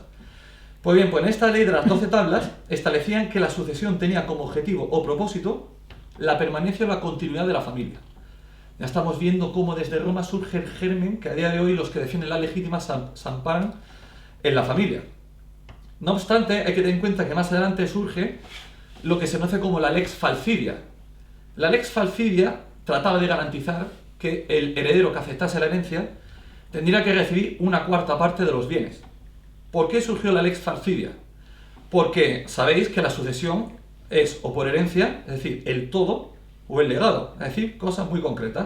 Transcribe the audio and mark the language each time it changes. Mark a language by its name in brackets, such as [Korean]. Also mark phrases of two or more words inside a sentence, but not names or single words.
[Spanish] Pues bien, pues en esta ley de las 12 tablas establecían que la sucesión tenía como objetivo o propósito la permanencia o la continuidad de la familia. Ya estamos viendo cómo desde Roma surge el germen que a día de hoy los que defienden la legítima se amparan en la familia. No obstante, hay que tener en cuenta que más adelante surge lo que se conoce como la lex falcidia. La lex falcidia trataba de garantizar que el heredero que aceptase la herencia tendría que recibir una cuarta parte de los bienes. ¿Por qué surgió la lex falcidia? Porque sabéis que la sucesión es o por herencia, es decir, el todo, o el legado, es decir, cosas muy concretas.